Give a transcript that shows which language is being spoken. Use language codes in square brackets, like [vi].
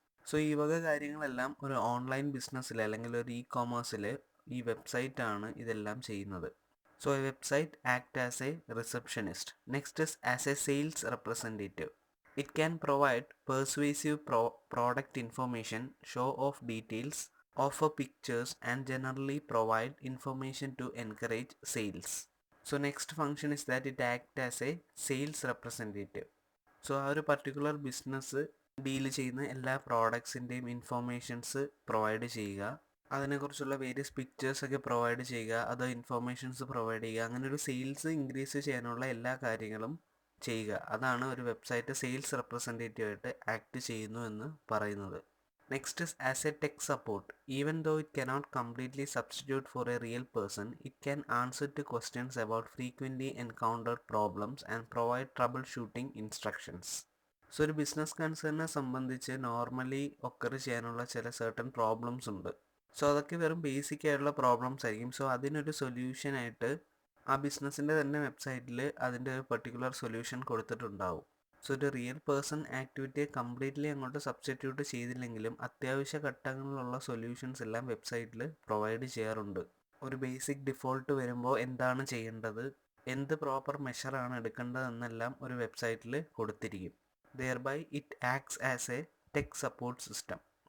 [ml] So ഈ വക കാര്യങ്ങളെല്ലാം ഒരു ഓൺലൈൻ ബിസിനസ്സിൽ അല്ലെങ്കിൽ ഒരു ഇ കോമേഴ്സിൽ ഈ വെബ്സൈറ്റാണ് ഇതെല്ലാം ചെയ്യുന്നത്. [en] So a website act as a receptionist. Next is as a sales representative. It can provide persuasive product information, show off details, offer pictures and generally provide information to encourage sales. So next function is that it acts as a sales representative. [ml] So ആ ഒരു particular business deal ചെയ്യുന്ന എല്ലാ പ്രോഡക്ട്സിൻ്റെയും informations provide ചെയ്യുക, അതിനെക്കുറിച്ചുള്ള various പിക്ചേഴ്സൊക്കെ provide ചെയ്യുക, അത് informations provide ചെയ്യുക, അങ്ങനെ ഒരു സെയിൽസ് ഇൻക്രീസ് ചെയ്യാനുള്ള എല്ലാ കാര്യങ്ങളും ചെയ്യുക. അതാണ് ഒരു വെബ്സൈറ്റ് സെയിൽസ് റെപ്രസെൻറ്റേറ്റീവ് ആയിട്ട് ആക്ട് ചെയ്യുന്നു എന്ന് പറയുന്നത്. [en] Next is as a tech support. Even though it cannot completely substitute for a real person, it can answer to questions about frequently encountered problems and provide troubleshooting instructions. [ml] So ഒരു business കൺസേണിനെ സംബന്ധിച്ച് normally occur ചെയ്യാനുള്ള ചില certain problems ഉണ്ട്. So അതൊക്കെ വെറും basic ആയിട്ടുള്ള problems ആയിരിക്കും. So അതിനൊരു സൊല്യൂഷനായിട്ട് ആ ബിസിനസ്സിൻ്റെ തന്നെ വെബ്സൈറ്റിൽ അതിൻ്റെ ഒരു പെർട്ടിക്കുലർ സൊല്യൂഷൻ കൊടുത്തിട്ടുണ്ടാവും. സോ ഒരു റിയൽ പേഴ്സൺ ആക്ടിവിറ്റിയെ കംപ്ലീറ്റ്ലി അങ്ങോട്ട് സബ്സ്റ്റിറ്റ്യൂട്ട് ചെയ്തില്ലെങ്കിലും അത്യാവശ്യ ഘട്ടങ്ങളിലുള്ള സൊല്യൂഷൻസ് എല്ലാം വെബ്സൈറ്റിൽ പ്രൊവൈഡ് ചെയ്യാറുണ്ട്. ഒരു ബേസിക് ഡിഫോൾട്ട് വരുമ്പോൾ എന്താണ് ചെയ്യേണ്ടത്, എന്ത് പ്രോപ്പർ മെഷറാണ് എടുക്കേണ്ടതെന്നെല്ലാം ഒരു വെബ്സൈറ്റിൽ കൊടുത്തിരിക്കും. [en] Thereby it acts as a tech support system.